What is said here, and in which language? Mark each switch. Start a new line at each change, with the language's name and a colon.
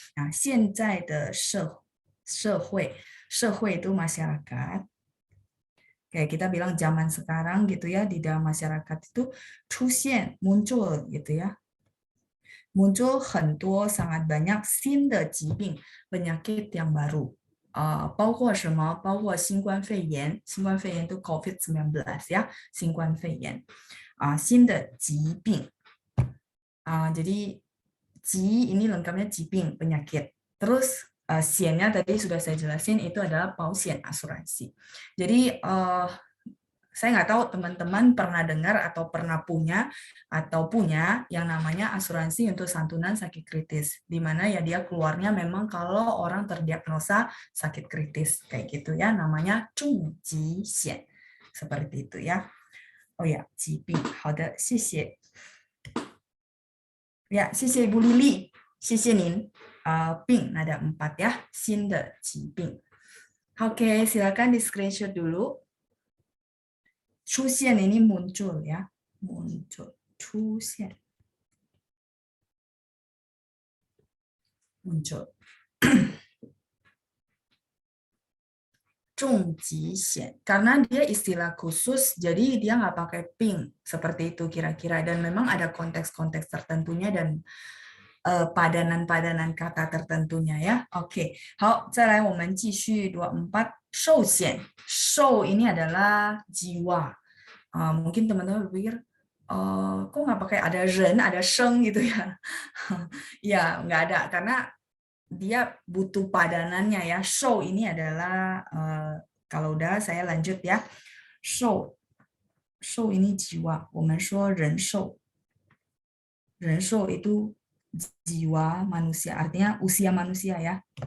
Indonesian: Nah,
Chinese: 现在的社会
Indonesian: itu masyarakat. Kayak kita bilang zaman sekarang gitu ya, di dalam masyarakat itu 出现 muncul gitu ya. Muncul 很多 sangat banyak
Chinese: 新的疾病
Indonesian: penyakit yang baru.
Chinese: 包括什么？包括新冠肺炎，新冠肺炎itu COVID-19 ya, 新冠肺炎。新的疾病。
Indonesian: jadi 疾 ini lengkapnya 疾病 penyakit. Terus 险nya tadi sudah saya jelasin itu adalah 保险 asuransi. Jadi saya nggak tahu teman-teman pernah dengar atau pernah punya yang namanya asuransi untuk santunan sakit kritis, di mana ya dia keluarnya memang kalau orang terdiagnosa sakit kritis kayak gitu ya, namanya 重疾险 seperti itu ya.
Chinese: Oh ya, 疾病，好的，谢谢。
Indonesian: Ya, 谢谢 Ibu Lili, 谢谢您。病ada 4 ya,
Chinese: 新的疾病。
Indonesian: Oke, silakan di screenshot dulu. 出现 ini muncul ya, muncul, 出现 muncul. 重疾险, karena dia istilah khusus, jadi dia nggak pakai ping seperti itu kira-kira, dan memang ada konteks-konteks tertentunya dan padanan-padanan kata tertentunya ya.
Chinese: Oke, 好，再来我们继续24寿险，寿
Indonesian: ini adalah jiwa. Mungkin teman-teman berpikir, kok nggak pakai ada ren, ada sheng gitu ya? Ya, nggak ada, karena dia butuh padanannya ya. Shou ini adalah, kalau udah saya lanjut ya. Shou ini jiwa.
Chinese: 我们说人寿，
Indonesian: 人寿 itu jiwa manusia, artinya usia manusia ya.